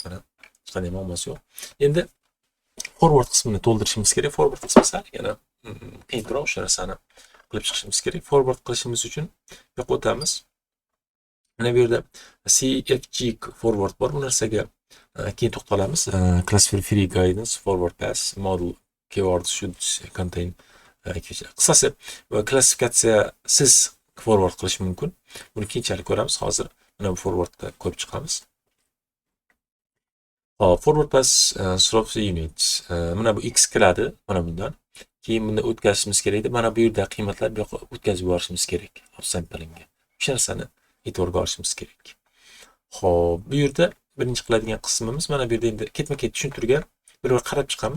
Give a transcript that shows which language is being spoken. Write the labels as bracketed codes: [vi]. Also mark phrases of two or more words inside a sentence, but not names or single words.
[uz] Mana hech qanday muammosi yo'q. Endi forward qismini to'ldirishimiz kerak. Forward qismi sal yana qiyinroq, o'sha narsani qilib chiqishimiz kerak. Forward qilishimiz uchun bu yoqqa o'tamiz. Mana bu yerda CFG forward bor. Bu narsaga keyin to'xtalamiz. [en] Classifier free guidance forward pass model keywords should contain [uz] qisqasi klassifikatsiyasiz forward qilish mumkin. Buni keyinchalik ko'ramiz. Hozir mana bu forwardda ko'rib chiqamiz. [en] Forward pass stroke unit. [uz] Mana bu x kiradi mana bundan. Keyin buni o'tkazishimiz kerak edi. Mana bu yerda qiymatlar bu yoqqa o'tkazib yuborishimiz kerak. Samplingga. O'sha narsani e'tiborga olishimiz kerak. Xo'p, bu yerda birinchi qiladigan qismimiz mana bu yerda endi ketma-ket tushuntirgan bir qarab chiqamiz.